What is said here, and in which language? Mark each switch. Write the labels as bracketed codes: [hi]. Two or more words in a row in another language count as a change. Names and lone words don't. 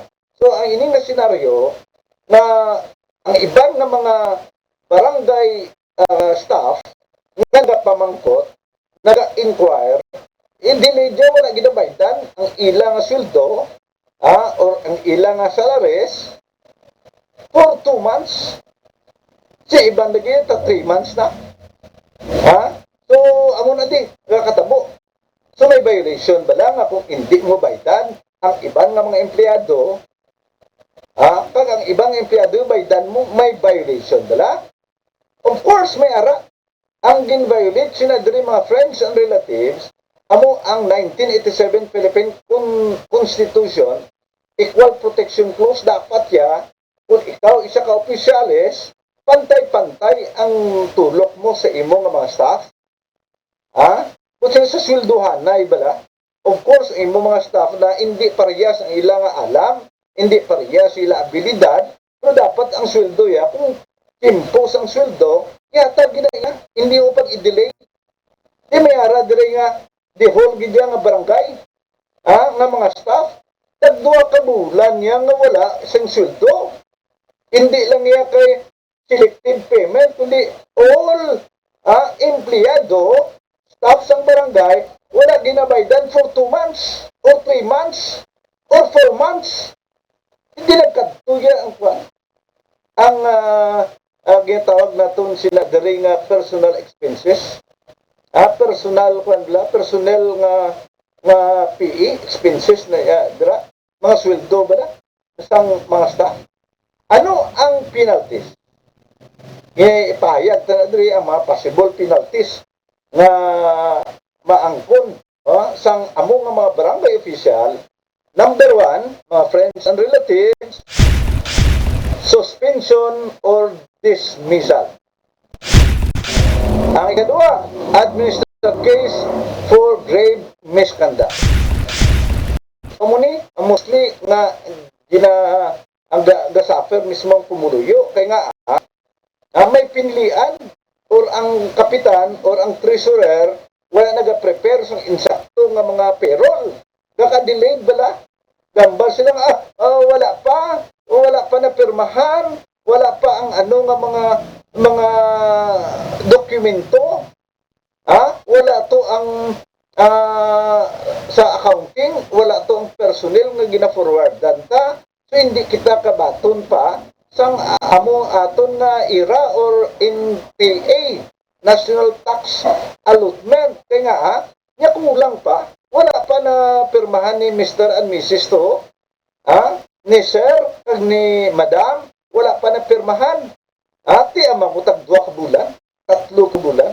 [hil] So ang ining na senaryo na ang ibang na mga barangay staff nagapamangkot, naga-inquire, hindi medyo wala ginabaydan ang ilang sweldo or ang ilang [en] salaries for 2 months. [hil] Si ibang lagi ta 3 months na. So amo na di nakatabo. So may violation ba lang kung hindi mo baydan ang ibang nga mga empleyado? Pag ang ibang empleyado baydan mo, may violation bala? Of course may ara. Ang gin-violate sinadri mga [en] friends and relatives [hil] amo ang [en] 1987 Philippine Constitution, Equal Protection Clause. [hil] Dapat ya kung ikaw isa ka opisyalis, pantay-pantay ang tulok mo sa imo nga mga staff. Kung sa swelduhan na ibala, of course imo mga staff na hindi parehas ang ilang alam, hindi parehas sila abilidad, pero dapat ang sweldo ya kung impose ang sweldo, yata ginaya, hindi mo pag i-delay. Di may ara dire nga the whole gidya nga barangay, nga mga staff, tagduwa ka bulan niya nga wala isang sweldo. Hindi lang niya kay [en] selective payment, [hil] kundi all empleyado, staff sang barangay, wala ginabaydan [en] for 2 months, or 3 months, or 4 months. [hil] Hindi nagkatuya ang ginatawag natin sila dari nga [en] personal expenses. [hil] Personal nga [en] PE expenses [hil] na dira, mga sweldo ba na sang mga staff. Ano ang penalties? Ipahayag na diri ang mga [en] possible penalties [hil] nga maangkon sang among mga barangay official. [en] Number 1, mga friends and relatives, suspension or dismissal. [hil] Ang ikadua, [en] administrative register case for grave misconduct. [hil] Muni, mostly nga ang gasuffer mismo ang pumuluyo. Kaya nga, may pinilian or ang kapitan or ang treasurer wala nag-prepare sa insakto nga mga payroll. Naka-delayed bala. Gambal sila nga, wala pa na pirmahan, wala pa ang nga mga dokumento. Wala to ang sa accounting, wala to ang personnel nga gina-forwardan ta. So hindi kita kabaton pa sang aton nga era or NTA, [en] National Tax Allotment. [hil] Kaya nga, niya kulang pa. Wala pa na pirmahan ni Mr. [en] and Mrs. to. [hil] Ni Sir, kag ni Madam, wala pa na pirmahan. Ati, amamutag 2 ka bulan, 3 ka bulan.